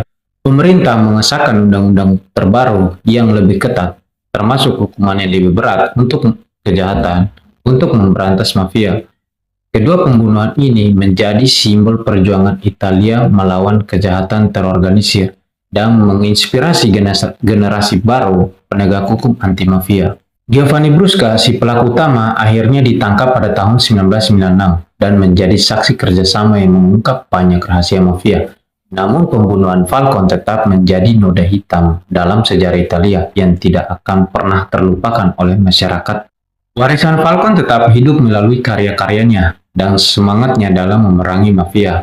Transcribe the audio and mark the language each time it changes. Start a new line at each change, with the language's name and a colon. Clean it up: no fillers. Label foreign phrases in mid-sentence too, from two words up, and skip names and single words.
Indonesian: Pemerintah mengesahkan undang-undang terbaru yang lebih ketat, termasuk hukuman yang lebih berat untuk kejahatan, untuk memberantas mafia. Kedua pembunuhan ini menjadi simbol perjuangan Italia melawan kejahatan terorganisir dan menginspirasi generasi baru penegak hukum anti-mafia. Giovanni Brusca, si pelaku utama, akhirnya ditangkap pada tahun 1996 dan menjadi saksi kerjasama yang mengungkap banyak rahasia mafia. Namun pembunuhan Falcone tetap menjadi noda hitam dalam sejarah Italia yang tidak akan pernah terlupakan oleh masyarakat. Warisan Falcone tetap hidup melalui karya-karyanya dan semangatnya dalam memerangi mafia.